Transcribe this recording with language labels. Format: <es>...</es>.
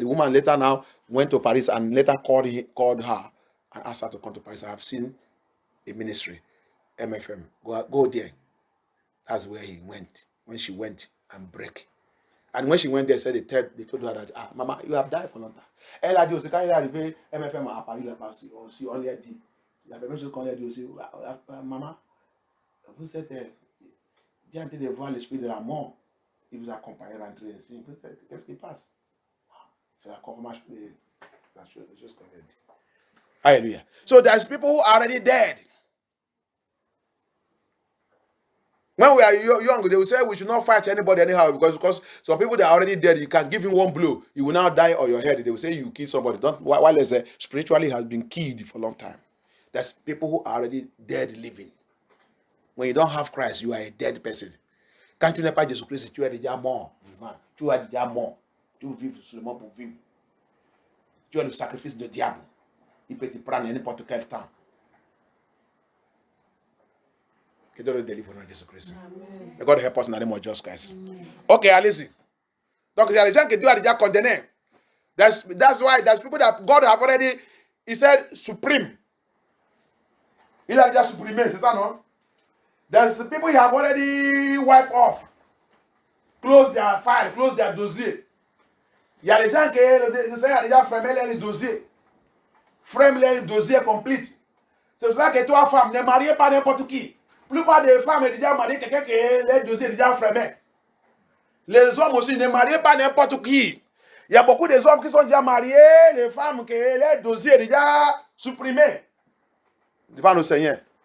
<en>The woman later now went to Paris and later called her and asked her to come to Paris. I have seen a ministry, MFM. Go there. That's where he went. When she went and break. And when she went there, they told her that, Mama, you have died for long time.</en> <fr>Elle a dit aussi, quand il est arrivé, MFM à Paris, aussi, on lui a dit, la première chose qu'on lui a dit aussi, Maman, vous êtes bien en train de voir l'esprit de la mort. Il vous accompagne à rentrer ici. Qu'est-ce qui passe? C'est la confirmation de la chose qu'on a dit.</fr> <en>Hallelujah. So there's people who are already dead. When we are young, they will say we should not fight anybody anyhow because some people that are already dead, you can give him one blow, you will now die on your head. They will say you kill somebody. While they say spiritually has been killed for a long time. There's people who are already dead living. When you don't have Christ, you are a dead person.</en> <fr>Quand tu n'es pas Jésus-Christ, tu es déjà mort vivant. Tu es déjà mort. Tu vis seulement pour vivre. Tu es le sacrifice du diable. Il peut te prendre à n'importe quel temps. Que Dieu le délivre au nom de Jésus-Christ.</fr> <en>May God help us in the name of Jesus Christ.</en> <fr>Okay, allez-y. Donc, il y a des gens que Dieu a déjà condamnés.</fr> <en>That's why there's people that God have already, he said, supreme.</en> <fr>Il a déjà supprimé, c'est ça, non?</fr> <en>There's people he have already wiped off. Close their file, close their dossier.</en> <fr>Il y a des gens qui, le Seigneur a déjà fermé les dossiers. Frame les dossiers complets. C'est pour ça que toi, femme, ne mariez pas n'importe qui. La plupart des femmes sont déjà mariées quelqu'un qui les dossiers déjà fermés. Les hommes aussi, ne mariez pas n'importe qui. Il y a beaucoup des hommes qui sont déjà mariés, les femmes que leur dossier est déjà supprimé devant le Seigneur.</fr>